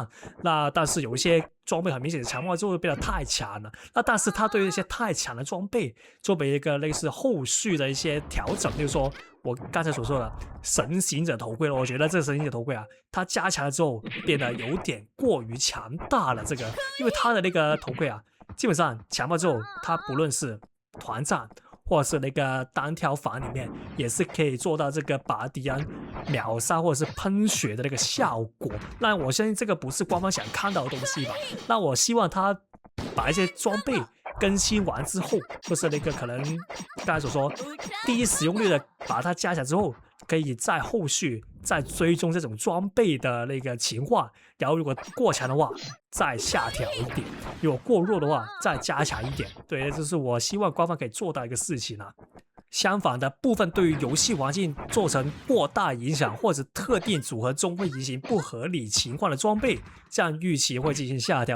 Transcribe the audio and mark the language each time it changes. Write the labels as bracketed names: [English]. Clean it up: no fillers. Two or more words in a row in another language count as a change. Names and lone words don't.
[Chinese] 那但是有一些裝備很明顯的強化之後變得太強了，那但是他對於一些太強的裝備作為一個類似後續的一些調整，例如說我剛才所說的神行者頭盔，我覺得這個神行者頭盔啊，它加強了之後變得有點過於強大了。這個因為它的那個頭盔啊，基本上強化之後，它不論是團戰或者是那個單挑房裡面，也是可以做到這個把敵人秒殺或者是噴血的那個效果。那我相信這個不是官方想看到的東西吧？那我希望他把一些裝備更新完之後，就是那個可能剛才所說低使用率的把它加強之後，可以在後續在追蹤這種裝備的那個情況，然後如果過強的話再下調一點，如果過弱的話再加強一點。對，這是我希望官方可以做到一個事情啊。相反的部分，對於遊戲環境造成過大影響，或者特定組合中會進行不合理情況的裝備，這樣預期會進行下調。